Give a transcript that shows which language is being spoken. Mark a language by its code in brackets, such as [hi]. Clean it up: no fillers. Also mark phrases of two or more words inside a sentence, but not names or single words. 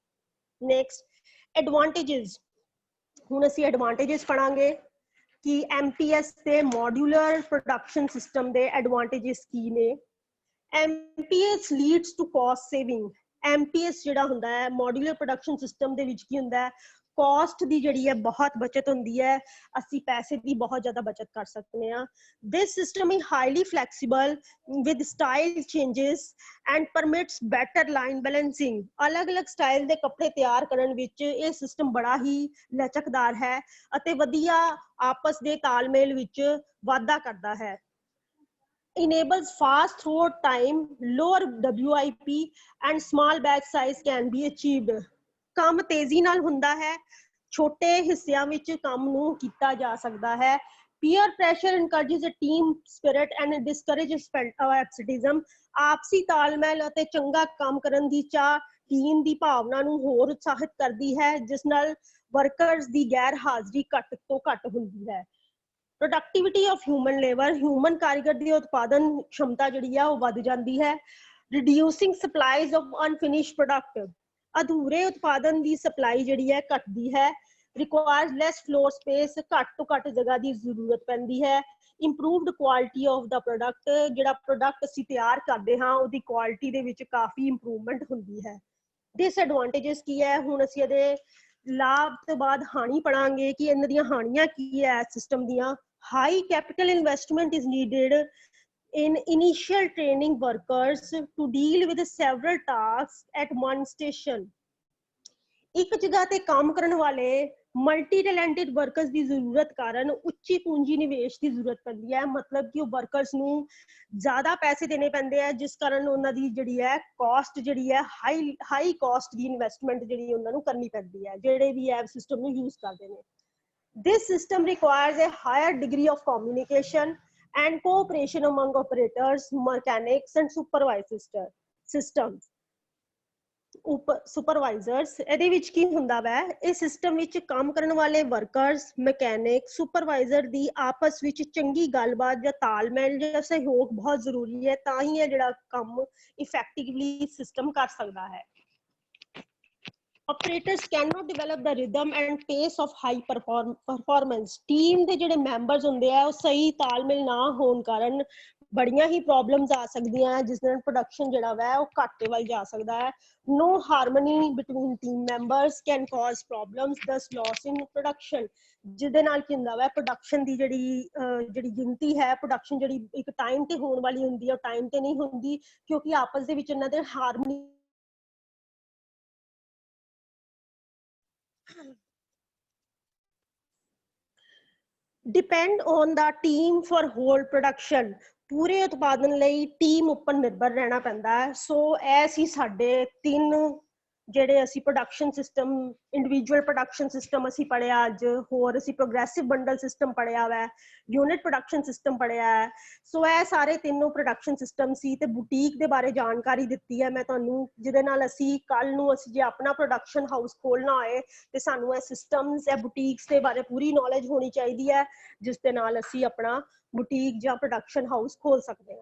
[en] Next, advantages. [pa] ਹੁਣ ਅਸੀਂ ਐਡਵਾਂਟੇजेस ਪੜਾਂਗੇ ਕਿ MPS ਤੇ [en] modular production system [pa] ਦੇ ਐਡਵਾਂਟੇजेस ਕੀ ਨੇ। [en] MPS leads to cost saving. [pa] MPS ਜਿਹੜਾ ਹੁੰਦਾ ਹੈ [en] modular production system [pa] ਦੇ ਵਿੱਚ ਕੀ ਹੁੰਦਾ ਹੈ, ਕਾਸਟ ਦੀ ਜਿਹੜੀ ਹੈ ਬਹੁਤ ਬਚਤ ਹੁੰਦੀ ਹੈ, ਅਸੀਂ ਪੈਸੇ ਦੀ ਬਹੁਤ ਜ਼ਿਆਦਾ ਬਚਤ ਕਰ ਸਕਦੇ ਹਾਂ। [en] This system is highly flexible with style changes and permits better line balancing. [pa] ਅਲੱਗ-ਅਲੱਗ ਸਟਾਈਲ ਦੇ ਕੱਪੜੇ ਤਿਆਰ ਕਰਨ ਵਿੱਚ ਇਹ ਸਿਸਟਮ ਬੜਾ ਹੀ ਲਚਕਦਾਰ ਹੈ ਅਤੇ ਵਧੀਆ ਆਪਸ ਦੇ ਤਾਲਮੇਲ ਵਿੱਚ ਵਾਧਾ ਕਰਦਾ ਹੈ। [en] Enables fast throughput time, lower WIP and small batch size can be achieved. [pa] ਕੰਮ ਤੇਜ਼ੀ ਨਾਲ ਹੁੰਦਾ ਹੈ, ਛੋਟੇ ਹਿੱਸਿਆਂ ਵਿੱਚ ਕੰਮ ਨੂੰ ਕੀਤਾ ਜਾ ਸਕਦਾ ਹੈ। [en] Peer pressure encourages a team spirit and discourages absenteeism. [pa] ਆਪਸੀ ਤਾਲਮੇਲ ਅਤੇ ਚੰਗਾ ਕੰਮ ਕਰਨ ਦੀ ਚਾਹ ਟੀਮ ਦੀ ਭਾਵਨਾ ਨੂੰ ਹੋਰ ਉਤਸ਼ਾਹਿਤ ਕਰਦੀ ਹੈ, ਜਿਸ ਨਾਲ ਵਰਕਰਸ ਦੀ ਗੈਰ ਹਾਜ਼ਰੀ ਘੱਟ ਤੋਂ ਘੱਟ ਹੁੰਦੀ ਹੈ। [en] Productivity of human labor, human [pa] ਕਾਰੀਗਰ ਦੀ ਉਤਪਾਦਨ क्षमता ਜਿਹੜੀ ਆ ਉਹ ਵੱਧ ਜਾਂਦੀ ਹੈ। [en] Reducing supplies of unfinished product, [pa] ਅਧੂਰੇ ਉਤਪਾਦਨ ਦੀ ਸਪਲਾਈ ਜਿਹੜੀ ਹੈ ਘਟਦੀ ਹੈ। [en] Requires less floor space, [pa] ਘੱਟ ਤੋਂ ਘੱਟ ਜਗ੍ਹਾ ਦੀ ਜ਼ਰੂਰਤ ਪੈਂਦੀ ਹੈ। [en] Improved quality of the product, [pa] ਜਿਹੜਾ ਪ੍ਰੋਡਕਟ ਅਸੀਂ ਤਿਆਰ ਕਰਦੇ ਹਾਂ ਉਹਦੀ ਕੁਆਲਿਟੀ ਦੇ ਵਿੱਚ ਕਾਫੀ ਇੰਪਰੂਵਮੈਂਟ ਹੁੰਦੀ ਹੈ। Disadvantages ਕੀ ਹੈ, ਹੁਣ ਅਸੀਂ ਇਹਦੇ ਲਾਭ ਤੋਂ ਬਾਅਦ ਹਾਨੀ ਪੜਾਂਗੇ ਕਿ ਇਹਨਾਂ ਦੀਆਂ ਹਾਨੀਆਂ ਕੀ ਹੈ ਸਿਸਟਮ ਦੀਆਂ। [en] High capital investment is needed in initial training workers to deal with several tasks at one station. [pa] ਇੱਕ ਜਗ੍ਹਾ ਤੇ ਕੰਮ ਕਰਨ ਵਾਲੇ [en] multi talented workers [pa] ਦੀ ਜ਼ਰੂਰਤ ਕਾਰਨ ਉੱਚੀ ਪੂੰਜੀ ਨਿਵੇਸ਼ ਦੀ ਜ਼ਰੂਰਤ ਪੈਂਦੀ ਹੈ। ਮਤਲਬ ਕਿ ਉਹ ਵਰਕਰਸ ਨੂੰ ਜ਼ਿਆਦਾ ਪੈਸੇ ਦੇਣੇ ਪੈਂਦੇ ਆ, ਜਿਸ ਕਾਰਨ ਉਹਨਾਂ ਦੀ ਜਿਹੜੀ ਹੈ ਕਾਸਟ ਜਿਹੜੀ ਹੈ [en] high cost [pa] ਦੀ ਇਨਵੈਸਟਮੈਂਟ ਜਿਹੜੀ ਉਹਨਾਂ ਨੂੰ ਕਰਨੀ ਪੈਂਦੀ ਹੈ, ਜਿਹੜੇ ਵੀ ਇਹ ਸਿਸਟਮ ਨੂੰ ਯੂਜ਼ ਕਰਦੇ ਨੇ। [en] This system requires a higher degree of communication and cooperation among operators, mechanics and supervisors. [pa] ਇਹਦੇ ਵਿੱਚ ਕੀ ਹੁੰਦਾ ਵੈ, ਇਸ ਸਿਸਟਮ ਵਿੱਚ ਕੰਮ ਕਰਨ ਵਾਲੇ ਵਰਕਰਸ, ਮਕੈਨਿਕ, ਸੁਪਰਵਾਈਜ਼ਰ ਦੀ ਆਪਸ ਵਿੱਚ ਚੰਗੀ ਗੱਲਬਾਤ ਜਾਂ ਤਾਲਮੇਲ ਜਾਂ ਸਹਿਯੋਗ ਬਹੁਤ ਜ਼ਰੂਰੀ ਹੈ, ਤਾਂ ਹੀ ਇਹ ਜਿਹੜਾ ਕੰਮ [en] effectively system [pa] ਕਰ ਸਕਦਾ ਹੈ। [en] Operators cannot develop the rhythm and pace of high performance. [pa] Team ਦੇ ਜਿਹੜੇ ਮੈਂਬਰਸ ਹੁੰਦੇ ਆ ਉਹ ਸਹੀ ਤਾਲਮੇਲ ਨਾ ਹੋਣ ਕਾਰਨ ਬੜੀਆਂ ਹੀ ਪ੍ਰੋਬਲਮਸ ਆ ਸਕਦੀਆਂ, ਜਿਸ ਨਾਲ ਪ੍ਰੋਡਕਸ਼ਨ ਜਿਹੜਾ ਵਾ ਉਹ ਘਾਟੇ ਵੱਲ ਜਾ ਸਕਦਾ ਹੈ। [en] No harmony between team members can cause problems, thus loss in production. [pa] ਜਿਹਦੇ ਨਾਲ ਕੀ ਹੁੰਦਾ ਵਾ, ਪ੍ਰੋਡਕਸ਼ਨ ਦੀ ਜਿਹੜੀ ਗਿਣਤੀ ਹੈ, ਪ੍ਰੋਡਕਸ਼ਨ ਜਿਹੜੀ ਇੱਕ ਟਾਈਮ ਤੇ ਹੋਣ ਵਾਲੀ ਹੁੰਦੀ ਹੈ ਉਹ ਟਾਈਮ ਤੇ ਨਹੀਂ ਹੁੰਦੀ, ਕਿਉਂਕਿ ਆਪਸ ਦੇ ਵਿੱਚ ਇਹਨਾਂ ਦੇ ਹਾਰਮਨੀ [en] depend on the team for whole production. [pa] ਪੂਰੇ ਉਤਪਾਦਨ ਲਈ ਟੀਮ ਉੱਪਰ ਨਿਰਭਰ ਰਹਿਣਾ ਪੈਂਦਾ ਹੈ। ਸੋ ਇਹ ਸੀ ਸਾਡੇ 3 ਜਿਹੜੇ ਅਸੀਂ [en] production system, individual production system [pa] ਅਸੀਂ ਪੜ੍ਹਿਆ ਅੱਜ, ਹੋਰ ਅਸੀਂ [en] progressive bundle system [pa] ਪੜ੍ਹਿਆ ਵਾ, [en] unit production system [pa] ਪੜ੍ਹਿਆ ਹੈ। ਸੋ ਇਹ ਸਾਰੇ ਤਿੰਨੋਂ [en] production system [pa] ਸੀ ਤੇ ਬੁਟੀਕ ਦੇ ਬਾਰੇ ਜਾਣਕਾਰੀ ਦਿੱਤੀ ਹੈ ਮੈਂ ਤੁਹਾਨੂੰ, ਜਿਹਦੇ ਨਾਲ ਅਸੀਂ ਕੱਲ ਨੂੰ ਅਸੀਂ ਜੇ ਆਪਣਾ [en] production house [pa] ਖੋਲਣਾ ਹੋਏ ਤੇ ਸਾਨੂੰ ਇਹ ਸਿਸਟਮਸ, ਇਹ ਬੁਟੀਕਸ ਦੇ ਬਾਰੇ ਪੂਰੀ ਨੌਲੇਜ ਹੋਣੀ ਚਾਹੀਦੀ ਹੈ, ਜਿਸ ਦੇ ਨਾਲ ਅਸੀਂ ਆਪਣਾ ਬੁਟੀਕ ਜਾਂ [en] production house [pa] ਖੋਲ ਸਕਦੇ ਹਾਂ।